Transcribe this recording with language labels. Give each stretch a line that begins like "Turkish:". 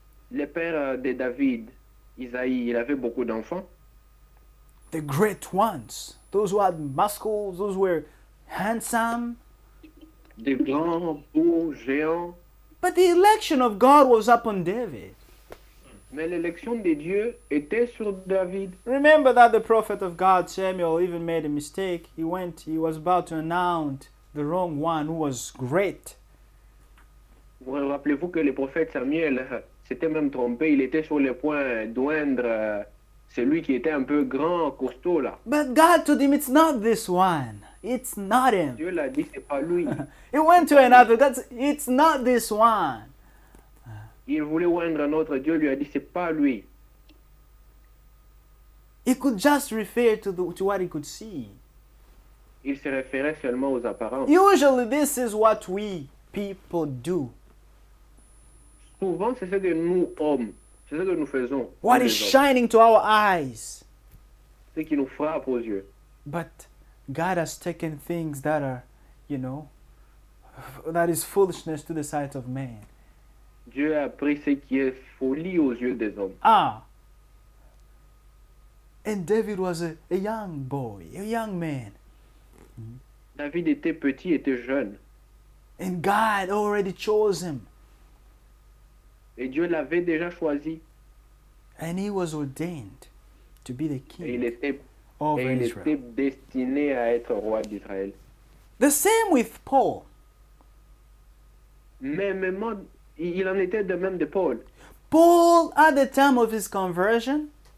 French: Le père de David, Isaïe, il avait beaucoup d'enfants.
English: The great ones, those who had muscles, those who were handsome.
French: Des grands, beaux, géants.
English: But the election of God was upon David.
French: Mais l'élection de Dieu était sur David.
English: Remember that the prophet of God, Samuel, even made a mistake. He was about to announce the wrong one who was great.
French: Vous rappelez-vous que le prophète Samuel s'était même trompé. Il était sur le point d'oindre celui qui était un peu grand, costaud là.
English: But God told him, it's not this one. It's not him.
French: Dieu l'a dit, c'est pas lui.
English: He went to another. It's not this one.
French: Il voulait oindre un autre. Dieu lui a dit, c'est pas lui.
English: He could just refer to what he could see.
French: Il se référait seulement aux apparences.
English: Usually, this is what we people do.
French: Souvent, c'est ce que nous, hommes, c'est ce que nous faisons.
English: What
French: nous,
English: is
French: les hommes.
English: shining to our eyes.
French: Ce qui nous frappe aux yeux.
English: But God has taken things that are, that is foolishness to the sight of man.
French: Dieu a pris ce qui est folie aux yeux des hommes. Ah.
English: And David was a young boy, a young man.
French: David était petit, était jeune.
English: And God already chose him.
French: Et Dieu l'avait déjà choisi.
English: And he was ordained to be the
French: Et il
English: king
French: était,
English: of
French: et il
English: Israel.
French: était destiné à être roi d'Israël.
English: The same with Paul.
French: Mais même, il en était de même de Paul.
English: Paul, at the time of his conversion,